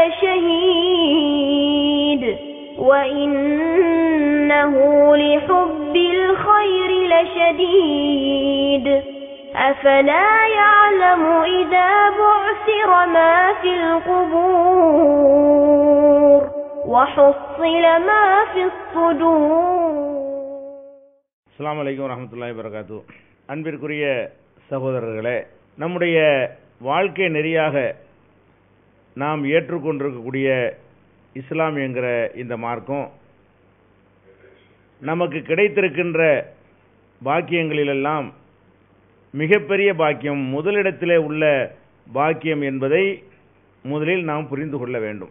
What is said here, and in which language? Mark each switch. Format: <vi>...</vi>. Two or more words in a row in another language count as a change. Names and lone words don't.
<ar>لشهيد وإنه لحب الخير لشديد أفلا يعلم إذا بعثر ما في القبور وحصل ما في الصدور. السلام عليكم ورحمة الله وبركاته.</ar> <ta>அன்பிற்குரிய சகோதரர்களே, நம்முடைய வாழ்க்கை நெறியாக நாம் ஏற்றுக்கொண்டிருக்கக்கூடிய இஸ்லாம் என்கிற இந்த மார்க்கம் நமக்கு கிடைத்திருக்கின்ற பாக்கியங்களிலெல்லாம் மிகப்பெரிய பாக்கியம், முதலிடத்திலே உள்ள பாக்கியம் என்பதை முதலில் நாம் புரிந்து கொள்ள வேண்டும்.</ta>